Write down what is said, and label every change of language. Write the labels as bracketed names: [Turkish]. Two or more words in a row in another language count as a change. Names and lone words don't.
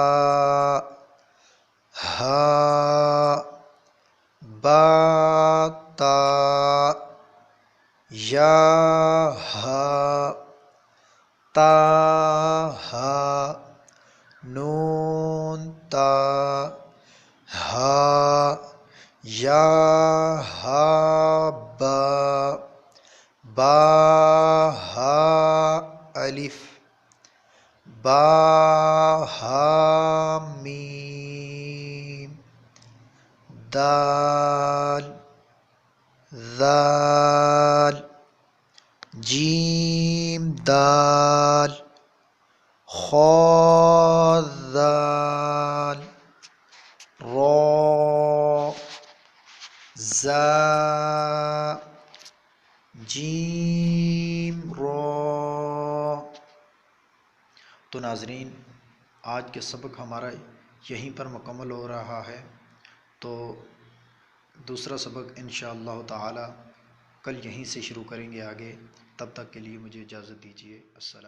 [Arabic] ہا با تا یا ہا تا ہا نون تا ہا یا ہا با با ہا الف با ہا میم دال ذال جیم دال خا ذال را زا جیم را۔ [Urdu] تو ناظرین، آج کے سبق ہمارا یہیں پر مکمل ہو رہا ہے، تو دوسرا سبق [Arabic] انشاءاللہ تعالی [Urdu] کل یہیں سے شروع کریں گے آگے۔ تب تک کے لیے مجھے اجازت دیجیے۔